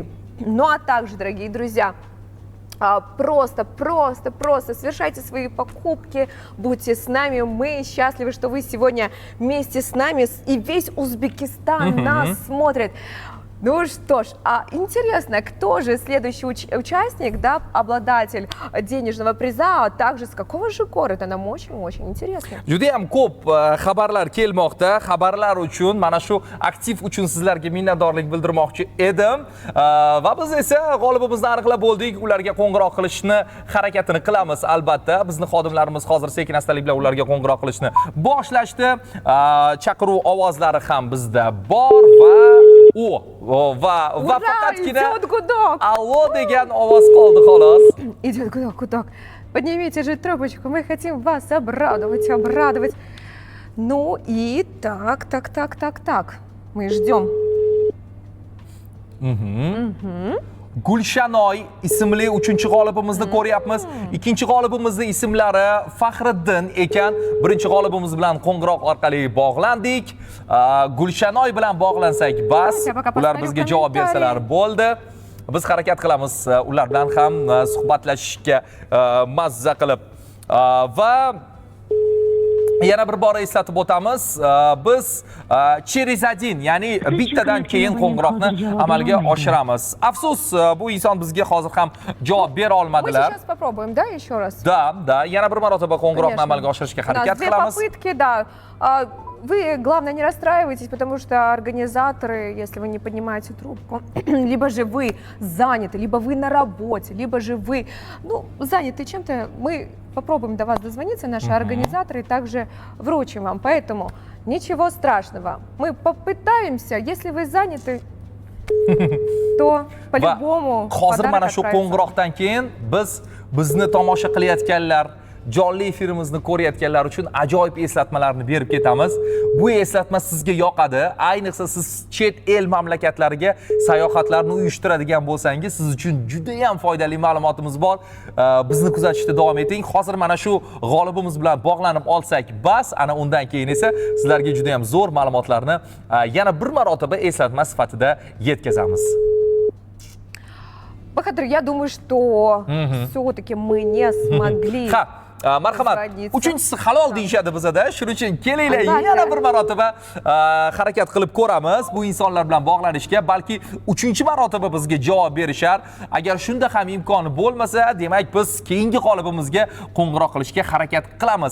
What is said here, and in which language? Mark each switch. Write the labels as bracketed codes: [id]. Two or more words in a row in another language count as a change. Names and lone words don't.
[ru] Ну а также, дорогие друзья, просто совершайте свои покупки, будьте с нами, мы счастливы, что вы сегодня вместе с нами, и весь Узбекистан нас смотрит. Ну что ж, интересно, кто же следующий участник, да, обладатель денежного приза, а также с какого же города, нам очень интересно. [uz] Juda ham ko'p xabarlar kelmoqda. Xabarlar uchun, mana shu aktiv uchun sizlarga minnatdorlik bildirmoqchi edim. Va biz esa g'olibimizni aniqlab bo'ldik. Ularga qo'ng'iroq qilishni harakatini qilamiz albatta. Bizning xodimlarimiz hozir sekin-astalik bilan ularga qo'ng'iroq qilishni boshlashdi. Chaqiruv ovozlari ham bizda bor va faqatgina allo degan ovoz qoldi xolos. [ru] Идет гудок. Поднимите же трубочку, мы хотим вас обрадовать. Ну и так. Мы ждем. [uz] Gulshanoy ismli 3-g'olibimizni ko'ryapmiz. Ikkinchi g'olibimizning ismlari Faxriddin ekan. Birinchi g'olibimiz bilan qo'ng'iroq orqali bog'landik. Gulshanoy bilan bog'lansak bas, ular bizga javob bersalar bo'ldi. Biz harakat qilamiz ular bilan ham suhbatlashishga mazza qilib. Va yana bir bora eslatib o'tamiz. [ru] Biz через один, [uz] ya'ni bittadan keyin qo'ng'iroqni amalga oshiramiz. Afsus, bu inson bizga hozir ham javob bera [ru] Мы [uz] olmadilar. [ru] сейчас попробуем, да, еще раз? [uz] Da, yana bir marotaba qo'ng'iroqni amalga oshirishga [ru] У нас [uz] harakat 2 qilamiz. [ru] попытки, да. Вы, главное, не расстраивайтесь, потому что организаторы, если вы не поднимаете трубку, либо же вы заняты, либо вы на работе, либо же вы, заняты чем-то, мы попробуем до вас дозвониться, наши организаторы, и также вручим вам. Поэтому ничего страшного. Мы попытаемся, если вы заняты, то по-любому [uz] Hozir [ru] подарок [uz] mana shu [ru] отправится. [uz] qo'ng'iroqdan keyin bizni tomosha qilayotganlar, jonli efirimizni ko'rayotganlar uchun ajoyib eslatmalarni berib ketamiz. Bu eslatma sizga yoqadi. Ayniqsa siz chet el mamlakatlariga sayohatlarni uyushtiradigan bo'lsangiz, siz uchun juda ham foydali ma'lumotimiz bor. Bizni kuzatishda davom eting. Hozir mana shu g'olibimiz bilan bog'lanib olsak bas, ana undan keyin esa sizlarga juda ham zo'r ma'lumotlarni yana bir marotaba eslatma sifatida yetkazamiz. Bahadur, [ru] я думаю, что все-таки мы не смогли. [uz] Marhamat. Uchinchisi halol deyishadi bizada. Shuning uchun kelinglar yana bir marotaba harakat qilib ko'ramiz bu insonlar bilan bog'lanishga, balki uchinchi marotaba bizga javob berishar. Agar shunda ham imkoni bo'lmasa, demak biz keyingi g'olibimizga qo'ng'iroq qilishga harakat qilamiz.